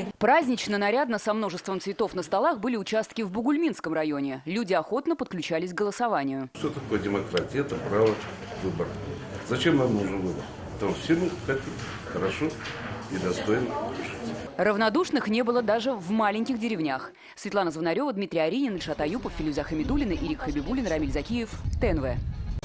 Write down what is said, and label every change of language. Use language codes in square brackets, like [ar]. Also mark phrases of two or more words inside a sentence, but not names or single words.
[ru] Празднично, нарядно, со множеством цветов на столах были участки в Бугульминском районе. Люди охотно подключались к голосованию. Что такое демократия? Это право выбора. Зачем нам нужен выбор? Потому что все мы хотим хорошо и достойно жить. Равнодушных не было даже в маленьких деревнях. Светлана Звонарева, Дмитрий Аринин, Ильшат Аюпов, Филюзя Хамидуллина, Ирик Хабибуллин, Рамиль Закиев, ТНВ.